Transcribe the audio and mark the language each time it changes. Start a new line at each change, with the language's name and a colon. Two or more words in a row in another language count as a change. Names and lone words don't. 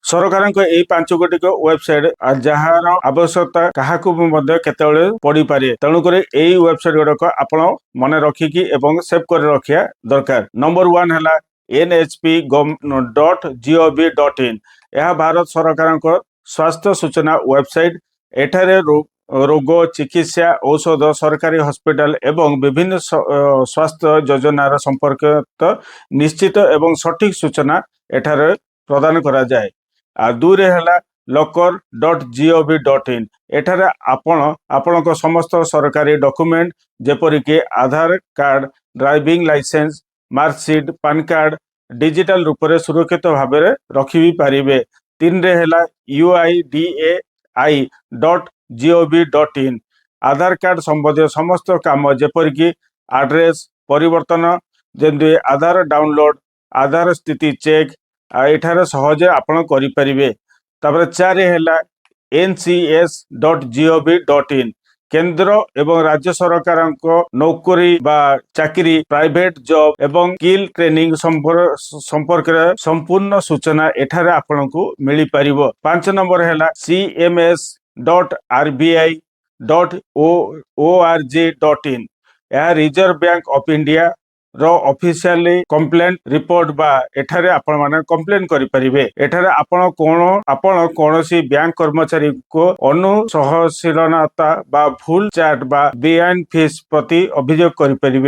Odia: ସରକାରଙ୍କ ଏଇ 5 ଗୋଟିକ ୱେବସାଇଟ୍ ଯାହାର ଆବଶ୍ୟକତା କାହାକୁ ମଧ୍ୟ କେତେବେଳେ ପଡ଼ିପାରେ। ତେଣୁକରି ଏଇ ୱେବସାଇଟ୍ ଗୁଡିକ ଆପଣ ମନେ ରଖିକି ଏବଂ ସେଭ୍ କରି ରଖିବା ଦରକାର। ନମ୍ବର 1 ହେଲା nhp.gov.in। ଏହା ଭାରତ ସରକାରଙ୍କ ସ୍ୱାସ୍ଥ୍ୟ ସୂଚନା ୱେବସାଇଟ୍। ଏଠାରେ ରୋଗ ଚିକିତ୍ସା ଔଷଧ ସରକାରୀ ହସ୍ପିଟାଲ ଏବଂ ବିଭିନ୍ନ ସ୍ୱାସ୍ଥ୍ୟ ଯୋଜନାର ସମ୍ପର୍କିତ ନିଶ୍ଚିତ ଏବଂ ସଠିକ ସୂଚନା ଏଠାରେ ପ୍ରଦାନ କରାଯାଏ। ଆଉ 2ରେ ହେଲା locker.gov.in। ଏଠାରେ ଆପଣଙ୍କ ସମସ୍ତ ସରକାରୀ ଡକୁମେଣ୍ଟ ଯେପରିକି ଆଧାର କାର୍ଡ,
English: driving license,
Odia: ମାର୍କସିଟ୍, ପାନ କାର୍ଡ ଡିଜିଟାଲ ରୂପରେ ସୁରକ୍ଷିତ ଭାବରେ ରଖି ପାରିବେ। 3ରେ ହେଲା uidai.gov.in। ଆଧାର କାର୍ଡ ସମ୍ବନ୍ଧୀୟ ସମସ୍ତ କାମ ଯେପରିକି ଆଡ୍ରେସ ପରିବର୍ତ୍ତନ, ଯେମିତି ଆଧାର ଡାଉନଲୋଡ, ଆଧାର ସ୍ଥିତି ଚେକ୍ ଏଠାରେ ସହଜେ ଆପଣ କରିପାରିବେ। ତାପରେ 4 ହେଲା ncs.gov.in। କେନ୍ଦ୍ର ଏବଂ ରାଜ୍ୟ ସରକାରଙ୍କ ନୌକରୀ ବା ଚାକିରି,
English: private job
Odia: ଏବଂ
English: skill training
Odia: ସମ୍ପର୍କରେ ସମ୍ପୂର୍ଣ୍ଣ ସୂଚନା ଏଠାରେ ଆପଣଙ୍କୁ ମିଳିପାରିବ। 5 ନମ୍ବର ହେଲା cms.rbi.org.in। ଏହା ରିଜର୍ଭ ବ୍ୟାଙ୍କ ଅଫ ଇଣ୍ଡିଆ ର
English: officially complaint report
Odia: ବା ଏଠାରେ ଆପଣ ମାନେ କମ୍ପ୍ଲେନ୍ କରିପାରିବେ। ଏଠାରେ ଆପଣ କୌଣସି ବ୍ୟାଙ୍କ କର୍ମଚାରୀଙ୍କୁ ଅନୁସହନଶୀଳତା ବା ଭୁଲ ଚାର୍ଟ ବା ବେଆଇନ ଫିସ୍ ପ୍ରତି ଅଭିଯୋଗ କରିପାରିବେ।